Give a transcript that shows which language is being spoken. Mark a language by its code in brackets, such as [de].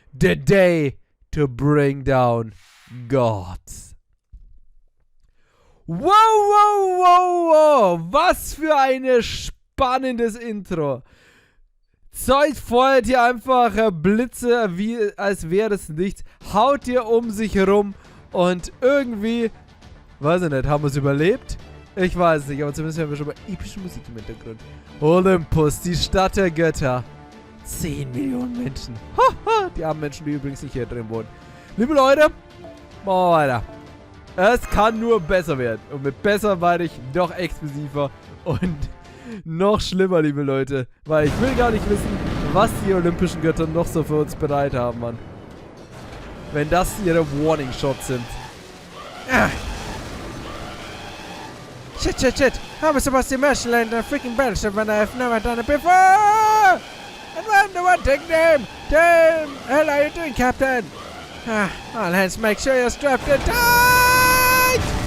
[en] The day to bring down gods. Wow, wow, wow, wow. [de] Was für ein spannendes Intro. Zeus feuert hier einfach Blitze, wie als wäre es nichts. Haut hier um sich herum. Und irgendwie, weiß ich nicht, haben wir es überlebt? Ich weiß nicht, aber zumindest haben wir schon mal epische Musik im Hintergrund. Olympus, die Stadt der Götter. 10 Millionen Menschen. Haha, die armen Menschen, die übrigens nicht hier drin wohnen. Liebe Leute, machen wir weiter. Es kann nur besser werden. Und mit besser meine ich noch exklusiver und noch schlimmer, liebe Leute. Weil ich will gar nicht wissen, was die olympischen Götter noch so für uns bereit haben, Mann. Wenn das ihre Warning Shots sind. Ah. [en] Shit, shit, shit. How am I supposed to immerse land in a freaking battleship when I've never done it before? And I'm the one taking them. Damn, hell are you doing, Captain? Ah, all hands, make sure you're strapped in tight!